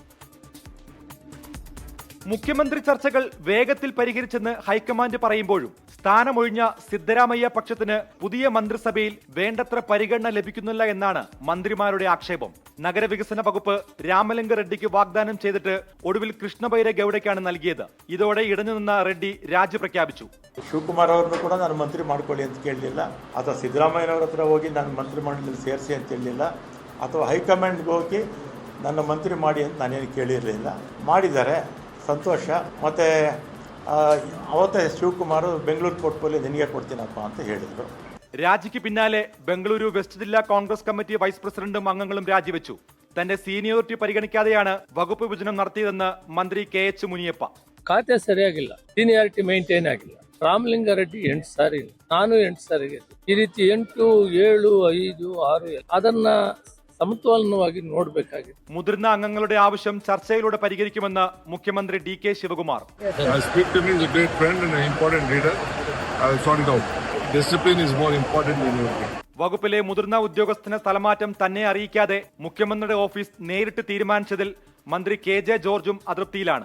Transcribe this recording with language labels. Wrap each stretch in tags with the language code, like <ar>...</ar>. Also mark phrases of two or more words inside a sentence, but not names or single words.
<ml>മുഖ്യമന്ത്രി ചർച്ചകൾ വേഗത്തിൽ പരിഹരിച്ചെന്ന് ഹൈക്കമാൻഡ് പറയുമ്പോഴും സ്ഥാനമൊഴിഞ്ഞ സിദ്ധരാമയ്യ പക്ഷത്തിന് പുതിയ മന്ത്രിസഭയിൽ വേണ്ടത്ര പരിഗണന ലഭിക്കുന്നില്ല എന്നാണ് മന്ത്രിമാരുടെ ആക്ഷേപം. നഗരവികസന വകുപ്പ് രാമലിംഗ റെഡ്ഡിക്ക് വാഗ്ദാനം ചെയ്തിട്ട് ഒടുവിൽ ಕೃಷ್ಣಬೈರ ಗೌಡಕ್ಕೆ നൽകിയത്. ഇതോടെ ഇടഞ്ഞു നിന്ന റെഡ്ഡി രാജി പ്രഖ്യാപിച്ചു.</ml> <kn>ಶಿವಕುಮಾರ್ ಅವರನ್ನು ಕೂಡ ನಾನು ಮಂತ್ರಿ ಮಾಡ್ಕೊಳ್ಳಿ ಅಂತ ಕೇಳಲಿಲ್ಲ, ಅಥವಾ ಸಿದ್ದರಾಮಯ್ಯನವರ ಹತ್ರ ಹೋಗಿ ನಾನು ಮಂತ್ರಿಮಂಡಲದಲ್ಲಿ ಸೇರಿಸಿ ಅಂತ ಹೇಳಲಿಲ್ಲ, ಅಥವಾ ಹೈಕಮಾಂಡ್ಗೆ ಹೋಗಿ ನನ್ನ ಮಂತ್ರಿ ಮಾಡಿ ಅಂತ ನಾನೇನು ಕೇಳಿರಲಿಲ್ಲ. ಮಾಡಿದ್ದಾರೆ, ಸಂತೋಷ. ಮತ್ತು ಅವತ್ತೇ ಶಿವಕುಮಾರ್ ಬೆಂಗಳೂರು ಪೋರ್ಟ್ಫೋಲಿಯೋ ನಿನಗೆ ಕೊಡ್ತೀನಪ್ಪ ಅಂತ ಹೇಳಿದರು.</kn> <ml>രാജിക്ക് പിന്നാലെ ബംഗളൂരു വെസ്റ്റ് ജില്ലാ കോൺഗ്രസ് കമ്മിറ്റി</ml> <en>vice president</en> <ml>അംഗങ്ങളും രാജിവെച്ചു. തന്റെ സീനിയോറിറ്റി പരിഗണിക്കാതെയാണ് വകുപ്പ് വിഭജനം നടത്തിയതെന്ന് മന്ത്രി KH മുനിയപ്പ.</ml> <kn>ಖಾತೆ ಸರಿಯಾಗಿಲ್ಲ,</kn> <en>seniority maintain</en> <kn>ಆಗಿಲ್ಲ. ರಾಮಲಿಂಗಾರೆಡ್ಡಿ 8 ಸಾರಿ, ನಾನು 8 ಸಾರಿಗೆ. ಈ ರೀತಿ 8, 7, 5, 6 ಅದನ್ನ സമത്വമായി നോಡಬೇಕಾಗಿದೆ.</kn> <ml>മുതിർന്ന അംഗങ്ങളുടെ ആവശ്യം ചർച്ചയിലൂടെ പരിഹരിക്കുമെന്ന് മുഖ്യമന്ത്രി DK ശിവകുമാർ. വകുപ്പിലെ മുതിർന്ന ഉദ്യോഗസ്ഥന് സ്ഥലമാറ്റം തന്നെ അറിയിക്കാതെ മുഖ്യമന്ത്രിയുടെ ഓഫീസ് നേരിട്ട് തീരുമാനിച്ചതിൽ മന്ത്രി KJ ജോർജും അതൃപ്തിയിലാണ്.</ml>